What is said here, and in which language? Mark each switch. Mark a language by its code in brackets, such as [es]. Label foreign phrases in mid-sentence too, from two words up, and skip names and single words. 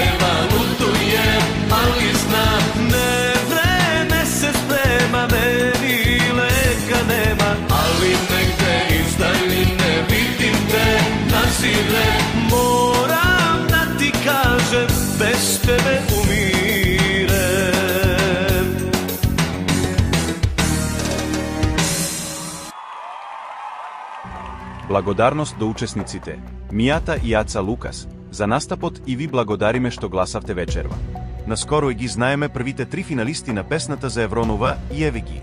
[sr] valutuje, ali znam, ne vreme se sprema, meni leka nema, ali negde izdajline vidim te nazire. Moram da ti kažem, bez tebe umirem. [mk] Благодарност до учесниците, Мијата и Аца Лукас, за настапот и ви благодариме што гласавте вечерва. Наскоро и ги знаеме првите 3 финалисти на песната за Евронова и еве ги.